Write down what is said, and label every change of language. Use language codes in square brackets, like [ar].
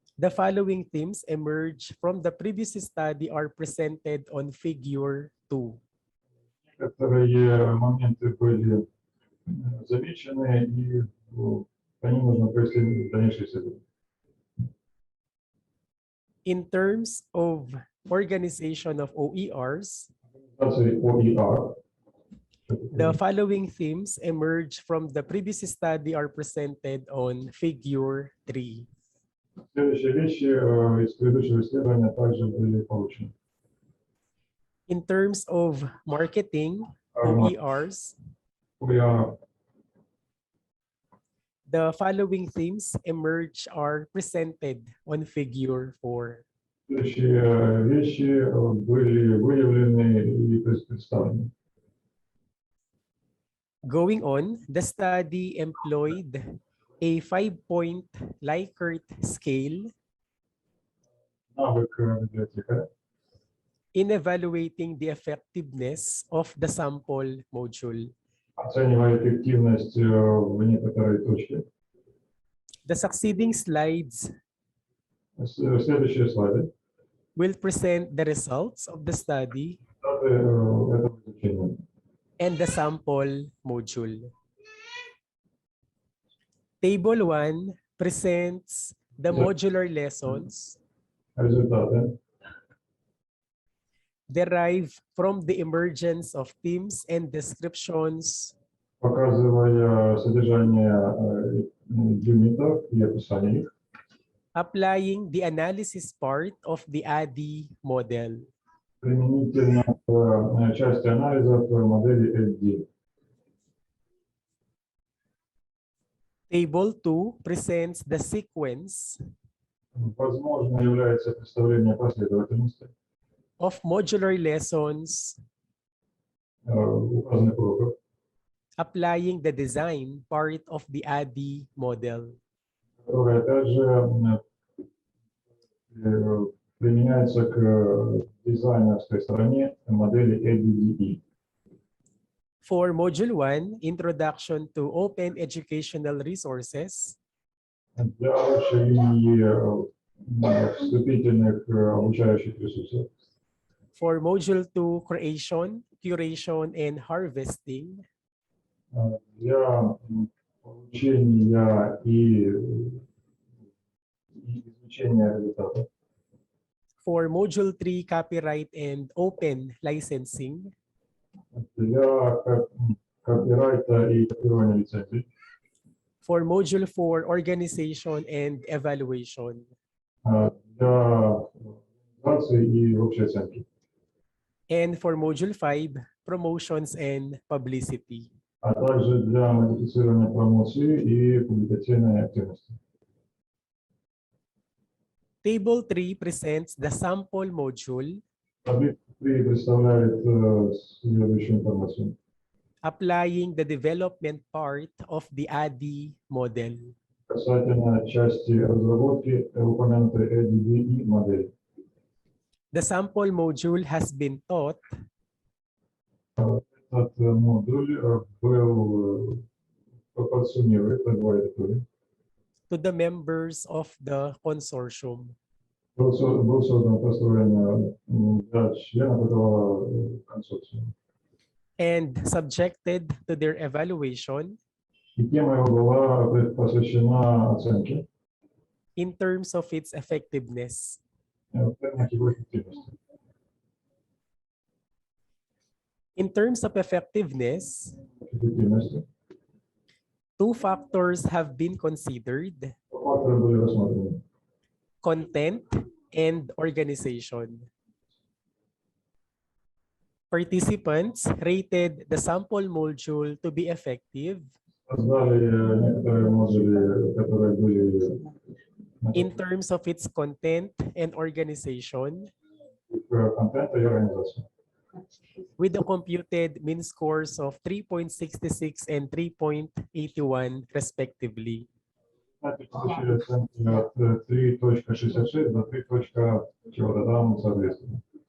[en] following themes emerge from the previous study are presented on figure 2. [ru] Некоторые моменты были замечены, и по ним нужно провести дальнейшие исследования. [en] In terms of organization of OERs, [ru] Организации OER. [en] the following themes emerge from the previous study are presented on figure 3. [ru] Следующие вещи из предыдущего исследования также были получены. [en] In terms of marketing OERs, [ru] OER. [en] the following themes emerge are presented on figure 4. [ru] Следующие вещи были выявлены и представлены. [en] Going on, the study employed a 5-point Likert scale [ru] Навык библиотекаря [en] in evaluating the effectiveness of the sample module. [ru] оценивая эффективность в некоторой точке. [en] The succeeding slides [ru] Следующие слайды. [en] will present the results of the study [ru] Результаты этого изучения. [en] and the sample module. Table 1 presents the modular lessons [ru] Результаты [en] derived from the emergence of themes and descriptions [ru] показывая содержание юнитов и описание их, [en] applying the analysis part of the ADDIE model. [ru] применительно к части анализов модели LD. [en] Table 2 presents the sequence [ru] Возможно, является представление последовательности [en] of modular lessons [ru] указанных уроков, [en] applying the design part of the ADDIE model. [ru] которая также применяется к дизайнерской стороне модели ADDE. [en] For Module 1, Introduction to Open Educational Resources, [ru] Для общей линии вступительных обучающих ресурсов. [en] for Module 2, Creation, Curation, and Harvesting, [ru] Для получения и изучения результатов. [en] for Module 3, Copyright and Open Licensing, [ru] Для копирайта и копирования лицензий. [en] for Module 4, Organization and Evaluation, [ru] Для организации и общей оценки. [en] and for Module 5, Promotions and Publicity. [ru] А также для модифицирования промоции и публикационной активности. [en] Table 3 presents the sample module [ru] Таблица 3 представляет следующую информацию. [en] applying the development part of the ADDIE model. [ru] Касательно части разработки упомянутой ADDE модели. [en] The sample module has been taught [ru] Этот модуль был подсуммируем [en] to the members of the consortium. [ru] был создан построен для членов этого консорциума. [en] And subjected to their evaluation [ru] И тема его была посвящена оценке [en] in terms of its effectiveness. [ru] в терминах его эффективности. [en] In terms of effectiveness, [ru] Эффективности. [en] two factors have been considered: [ru] Факторы были рассмотрены. [en] content and organization. Participants rated the sample module to be effective [ru] Создали некоторые модули, которые были [en] in terms of its content and organization, [ru] контента и организации. [en] with the computed mean scores of 3.66 and 3.81 respectively. [ru] Знаете, получили оценки от 3.66 до 3.чего-то там, соответственно.